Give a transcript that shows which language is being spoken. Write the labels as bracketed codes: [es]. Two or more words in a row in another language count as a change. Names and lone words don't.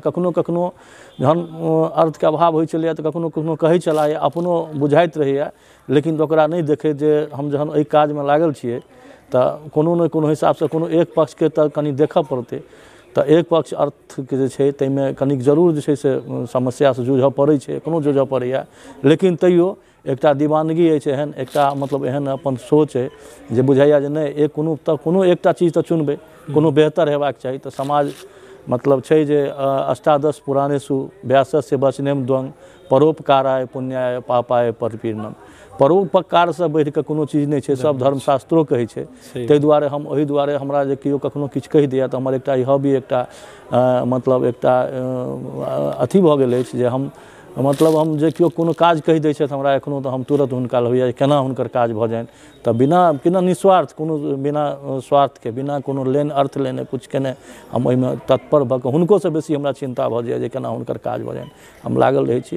[mai] कखनो कखनो जहन अर्थ के अभाव होइ छलैया तऽ कखनो कखनो कहै छला, अपनो बुझाइत रहैया, लेकिन ओकरा नहीं देखैत जे हम जहन एहि काज में लागल छियै तऽ कोनो ने कोनो हिसाब से कोनो एक पक्ष के तऽ कनि देखऽ पड़तै, तऽ एक पक्ष अर्थ के जे छै ताहिमे कनिक जरूर जे छै से समस्या से जूझऽ पड़ै छै, एखनो जूझऽ पड़ैया, लेकिन तैयो एकटा दीवानगी अछि एहन, एकटा मतलब एहन अपन सोच है जे बुझाइया जे नहीं एक कोनो एकटा चीज तऽ चुनबै, कोनो बेहतर हेबाक चाही। तऽ समाज मतलब छै जे [sa] अष्टादश पुराणेषु व्यासस्य वचनेम द्वंग परोपकाराय पुण्याय पापाय परपीड़नम, [mai] परोपकार से बढ़ि कऽ कोनो चीज नहीं छै, सब धर्मशास्त्रो कहै छै। ताहि दुआरे हम ओहि दुआरे हमरा जे केओ कखनो किछु कहि दैया तऽ हमर एकटा ई हॉबी एकटा मतलब एकटा अथी भऽ गेल अछि जे हम मतलब हम जे केओ कोनो काज कहि दै छथि हमरा एखनो तऽ हम तुरंत हुनका होइया केना हुनकर काज भऽ जाइन, तऽ बिना निस्वार्थ कोनो बिना स्वार्थ के बिना कोनो लेन अर्थ लेने कुछ केने हम ओहिमे तत्पर भऽ कऽ हुनको से बेसी हमरा चिंता भऽ जाइए जे केना हुनकर काज भऽ जाइन, हम लागल रहै छी।